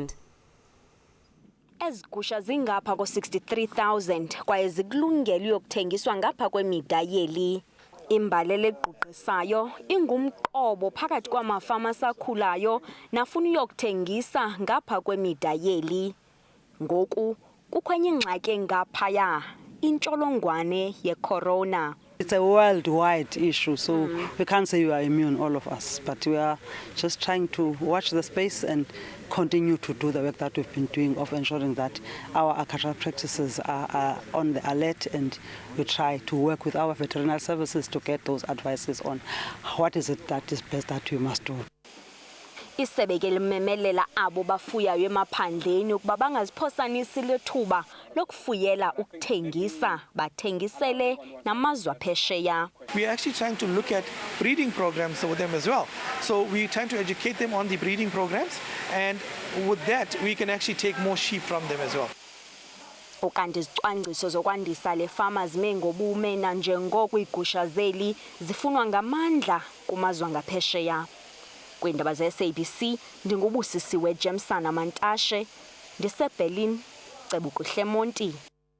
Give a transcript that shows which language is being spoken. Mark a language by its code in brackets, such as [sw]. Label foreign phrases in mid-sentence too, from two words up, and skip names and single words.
[xh] Ezigusha zingapha ko-63,000 kwaye zikulungele ukuthengiswa ngapha kwemida yeli. Imbalele egqugqisayo ingumqobo phakathi kwamafama asakhulayo nafuna uyokuthengisa ngapha kwemida yeli. Ngoku kukho enye ingxaki engaphaya, intsholongwane yecorona. [en] It's a worldwide issue, so we can't say you are immune, all of us, but we are just trying to watch the space and continue to do the work that we've been doing of ensuring that our agricultural practices are on the alert, and we try to work with our veterinary services to get those advices on what is it that is best that we must do. [xh] Isebe ke limemelela abo bafuyayo emaphandleni ukuba bangaziphosanisi lethuba lokufuyela ukuthengisa bathengisele namazwe aphesheya. [en] We are actually trying to look at breeding programs for them as well. So we're trying to educate them on the breeding programs, and with that we can actually take more sheep from them as well. [xh] Ukanti izicwangciso zokwandisa le fama zime ngobume nanjengoko igusha zeli zifunwa ngamandla kumazwe angaphesheya. Kwindaba ze-SABC ndingubusisiwe Jemsana Mantashe, ndiseBerlin, Cebukuhle Monti.